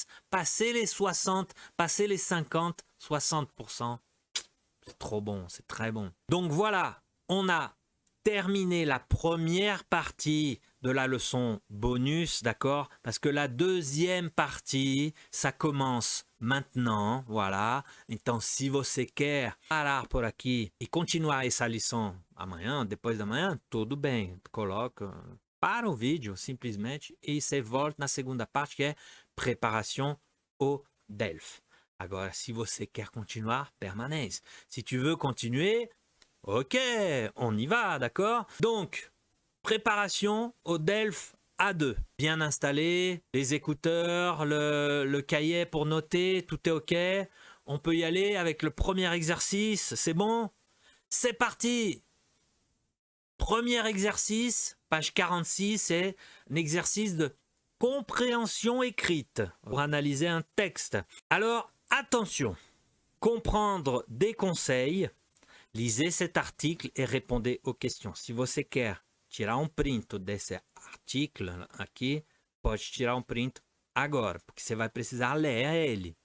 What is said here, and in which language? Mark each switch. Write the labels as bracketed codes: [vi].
[fr] Passez les 60, passez les 50, 60%, c'est trop bon, c'est très bon. Donc voilà, on a terminé la première partie de la leçon bonus, d'accord? Parce que la deuxième partie, ça commence maintenant, voilà. [pt] Então, se você quer parar por aqui e continuar essa lição amanhã, depois da manhã, tudo bem. Coloca, para o vídeo, simplesmente, e você volta na segunda parte, que é preparação [fr] au DELF. [pt] Agora, se você quer continuar, permanece. [fr] Si tu veux continuer, ok, on y va, d'accord? Donc, préparation au DELF A2. Bien installé, les écouteurs, le cahier pour noter, tout est ok. On peut y aller avec le premier exercice, c'est bon? C'est parti! Premier exercice, page 46, c'est un exercice de compréhension écrite pour analyser un texte. Alors, attention, comprendre des conseils. Lisez cet article et répondez aux questions. [pt] Se você quer tirar print desse article aqui, pode tirar print agora, porque você vai precisar ler ele.